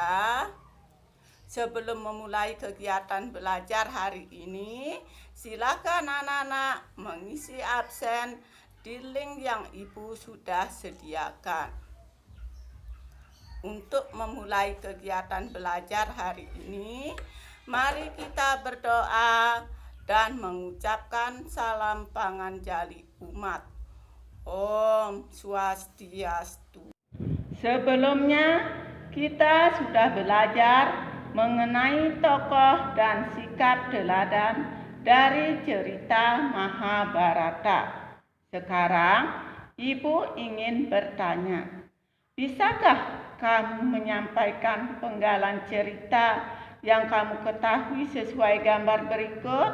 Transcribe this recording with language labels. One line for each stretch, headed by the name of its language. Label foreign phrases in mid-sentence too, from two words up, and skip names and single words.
Indonesian: Sebelum memulai kegiatan belajar hari ini, silakan anak-anak mengisi absen di link yang ibu sudah sediakan. Untuk memulai kegiatan belajar hari ini, mari kita berdoa dan mengucapkan salam panganjali umat.
Balinese: Om Swastiastu.
Indonesian: Sebelumnya kita sudah belajar mengenai tokoh dan sikap teladan dari cerita Mahabharata. Sekarang ibu ingin bertanya, bisakah kamu menyampaikan penggalan cerita yang kamu ketahui sesuai gambar berikut?